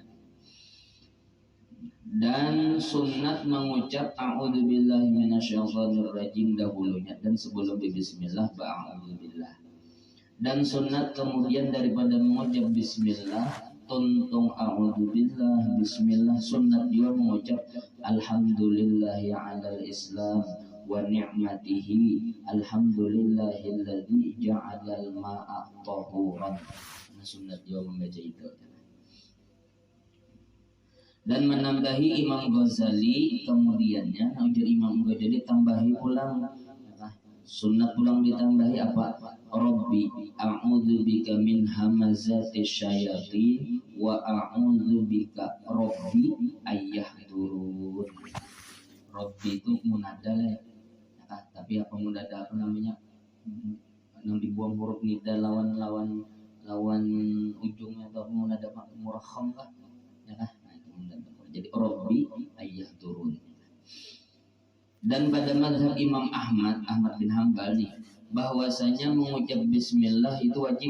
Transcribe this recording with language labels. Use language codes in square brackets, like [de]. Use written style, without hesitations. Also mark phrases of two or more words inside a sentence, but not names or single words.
[bjn] Dan sunat mengucap [ar] أعوذ بالله من الشيطان الرجيم [bjn] dahulunya dan sebelum bismillah ba'udzubillah. Dan sunat kemudian daripada mengucap bismillah tuntung [ar] أعوذ بالله بسم الله [bjn] sunat juga mengucap [ar] الحمد لله على الإسلام ونعمته الحمد لله الذي جعل الماء طهورا. [bjn] Nah, sunat Jawa membaca itu. Dan menambahi Imam Ghazali kemudiannya, ujar Imam Ghazali tambahi ulang, sunat ulang ditambahi apa? [ar] رب أعوذ بك من همزات الشياطين وأعوذ بك رب أن يحضرون. [bjn] Rabbi itu munada ya, tapi apa munada apa namanya? Yang dibuang huruf nida lawan ujungnya atau munada murakham kah? Ya kah? Jadi [ar] رب أن يحضرون. [bjn] Dan pada mazhab Imam Ahmad bin Hambal nih, bahwasanya mengucap bismillah itu wajib.